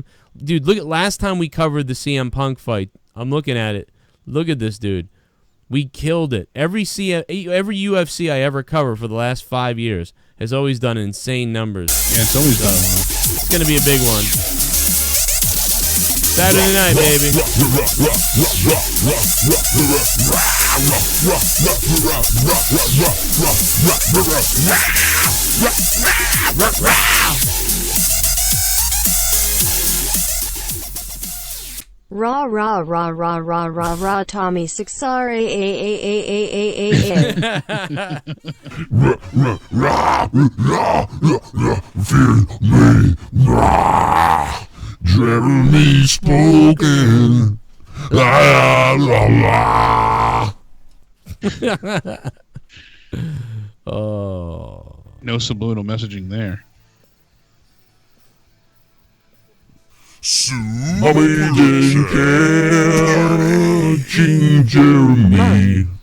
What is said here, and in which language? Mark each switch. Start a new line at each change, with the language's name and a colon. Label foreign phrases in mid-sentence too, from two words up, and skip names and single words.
English: Dude, look at last time we covered the CM Punk fight. I'm looking at it. Look at this, dude. We killed it. Every UFC I ever cover for the last 5 years has always done insane numbers. Yeah, it's always done. It's going to be a big one. Saturday night, baby. Rah rah rah rah rah rah rah Tommy 6R Jeremy spoken. La la la. Oh. No subliminal messaging there. Amazing catching Jeremy.